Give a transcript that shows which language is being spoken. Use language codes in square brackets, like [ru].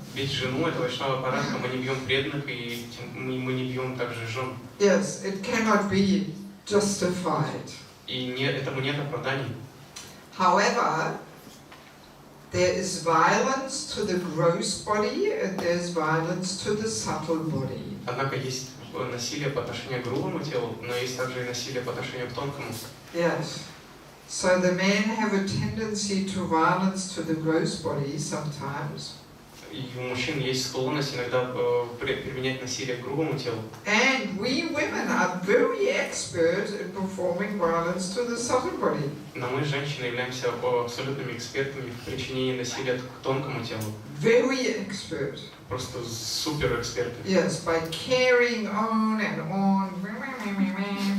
[ru] Бить жену, это вайшнава аппарат, мы не бьем преданных, и мы не бьем также жен. [en] Yes, it cannot be justified. [ru] И этому нет оправданий. [en] However, there is violence to the gross body, and there is violence to the subtle body. [ru] Однако есть насилие по отношению к грубому телу, но есть также и насилие по отношению к тонкому. [en] Yes. So the men have a tendency to violence to the gross body sometimes. [ru] И у мужчин есть склонность иногда применять насилие к грубому телу. [en] And we women are very expert in performing violence to the subtle body. [ru] Но мы, женщины, являемся абсолютными экспертами в причинении насилия к тонкому телу. [en] Very expert. [ru] Просто супер эксперты. [en] Yes, by carrying on and on.